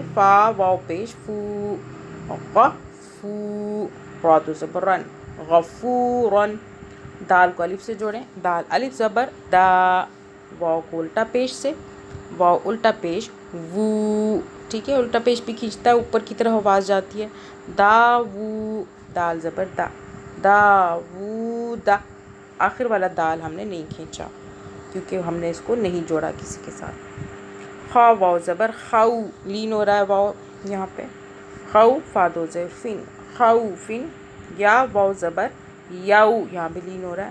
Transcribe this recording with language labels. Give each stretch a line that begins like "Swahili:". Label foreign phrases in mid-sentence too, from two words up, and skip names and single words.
Urdu: فا واؤ پیش فو، غفو. را دو زبر رن، غفورن. دال کو الف سے جوڑیں. دال الف زبر دا، واؤ کو الٹا پیش سے، واؤ الٹا پیش وو. ٹھیک ہے، الٹا پیش بھی کھینچتا ہے، اوپر کی طرف آواز جاتی ہے. دا وو، دال زبر دا، دا وو دا. آخر والا دال ہم نے نہیں کھینچا کیونکہ ہم نے اس کو نہیں جوڑا کسی کے ساتھ. خا واؤ زبر خاؤ، لین ہو رہا ہے واؤ یہاں پہ. خاؤ، فا دو زیر فن، خاؤ فن. یا واؤ زبر یاؤ، یہاں بھی لین ہو رہا ہے.